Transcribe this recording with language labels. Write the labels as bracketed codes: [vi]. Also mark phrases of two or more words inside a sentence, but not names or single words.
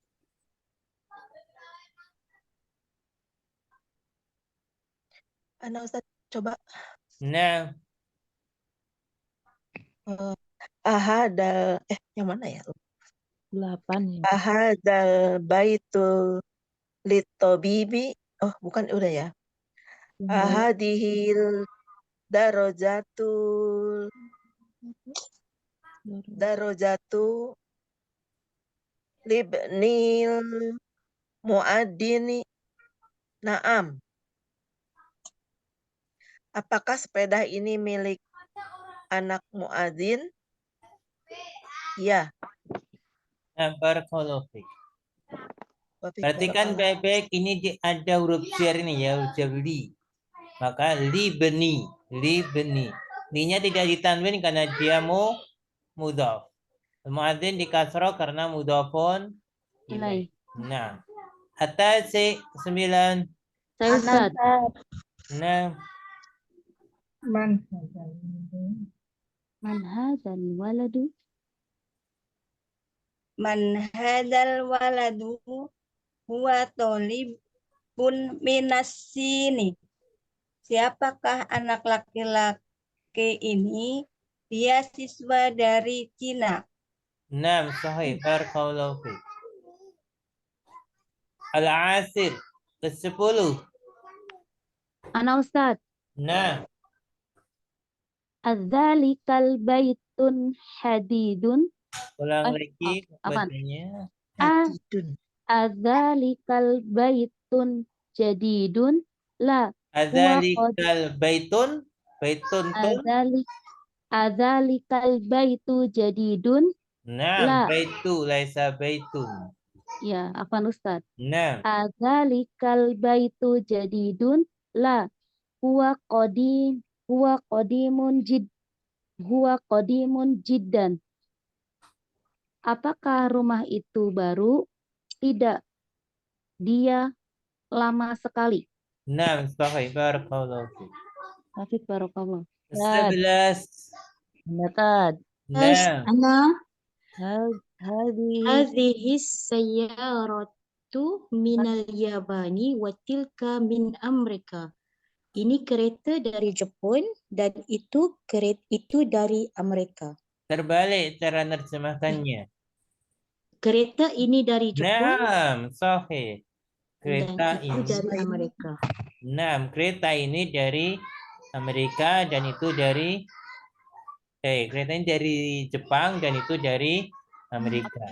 [id] Anak Ustaz, coba. Nah, Ahadal, yang mana ya? 8 ya. [ar] أهذا البيت للطبيب. [id] Oh, bukan, udah ya. [ar] أهذه الدراجة لابن المؤذن. Naam. [id] Apakah sepeda ini milik anak muadzin? Ya. nah [ar] بارك الله فيك. [id] Perhatikan [ar] Barakallah. [id] baik-baik ini ada huruf jar ini ya, huruf jar li. Maka li beni. Ni-nya tidak ditanwin karena dia mudhaf. Muadzin di kasrah karena mudhafun ilaih. Nah, atas 9. Saya Ustaz. Nah, [ar] Man هذا الولد? من هذا الولد هو طالب من الصين. [id] Siapakah anak laki-laki ini? Dia siswa dari Cina. [ar] nah صحيح بارك الله فيك. [id] Al-asir ke-10. Anak Ustaz. Nah, [ar] أذلك البيت حديد. [id] ulang lagi apaan? bacanya. [ar] أذلك البيت جديد. La. أذلك البيت. بيت تن. أذلك البيت جديد. Nah, بيت ليس بيت. [id] Ya, apaan Ustaz? Nah, [ar] أذلك البيت جديد. لا. هو قديم جدا. [id] Apakah rumah itu baru? Tidak. Dia lama sekali. [ar] nah صحيح بارك الله فيك. Hafid barakallah. [id] 11. Ustaz. Nah, [ar] هذه السيارة من اليابان وتلك من أمريكا. [ms] Ini kereta dari Jepun dan itu dari Amerika. [id] terbalik cara nerjemahkannya. [ms] Kereta ini dari Jepun [id] Nah, sahih. Kereta dan itu ini. dari Amerika. Nah, kereta ini dari Amerika dan itu dari kereta ini dari Jepang dan itu dari Amerika.